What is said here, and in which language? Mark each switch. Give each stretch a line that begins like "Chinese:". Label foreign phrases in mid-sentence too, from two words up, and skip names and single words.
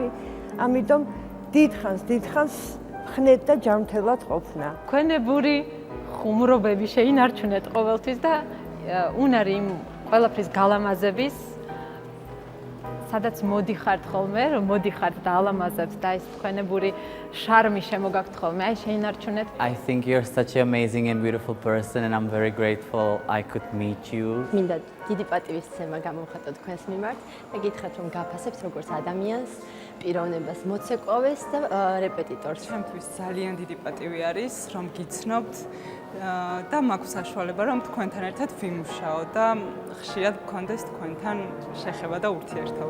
Georgian: ამიტომ დიდხანს ხნეთ და ჯანმრთელად ყოფნა. ქვენებური ხუმრობები შეინარჩუნეთ ყოველთვის და უნარი იმ ყველაფრის გალამაზების, სადაც მოდიხართ ხოლმე, რომ მოდიხართ და ალამაზებთ და ეს ქვენებური შარმი შემოგაქვთ ხოლმე, აი შეინარჩუნეთ.
English: I think you're such an amazing and beautiful person and I'm very grateful I could meet you.
Georgian: მინდა დიდი პატივისცემა გამოვხატო თქვენს მიმართ და გითხრათ, რომ გაფასებთ როგორც ადამიანს, პიროვნებას, მოცეკვავეს და რეპეტიტორს. ჩემთვის ძალიან დიდი პატივი არის, რომ გიცნობთ და მაქვს საშუალება, რომ თქვენთან ერთად ვიმუშაო და ხშირად გქონდეს თქვენთან შეხება და ურთიერთობა.